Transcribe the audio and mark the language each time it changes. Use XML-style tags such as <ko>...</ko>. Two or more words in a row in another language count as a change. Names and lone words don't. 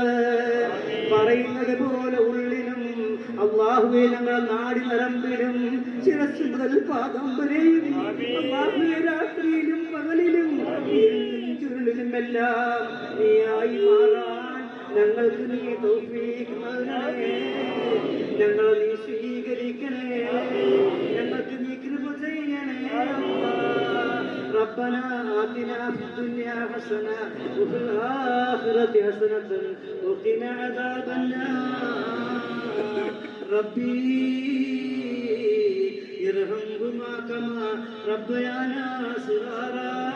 <ml>പറയുന്നത് പോലെ ഉള്ളിലും അല്ലാഹുവേ ഞങ്ങളെ നാടി നരമ്പിലും ശിരസ് മുതൽ പാദം വരെയും അല്ലാഹുവേ രാത്രിയിലും പകലിലും ചുരുളിലുമെല്ലാം നീയായി മാറാൻ ഞങ്ങൾക്ക് നീ തൗഫീഖ് നൽകണേ. ഞങ്ങളെ നീ സ്വീകരിക്കണേ. ഞങ്ങൾക്ക് നീ കൃപ ചെയ്യണേ അല്ലാഹ്.</ml> <ar>ربنا آتنا في الدنيا حسنة وفي الآخرة حسنة وقنا عذاب النار. ربي ارحمهما كما ربيانا صغارا.</ar>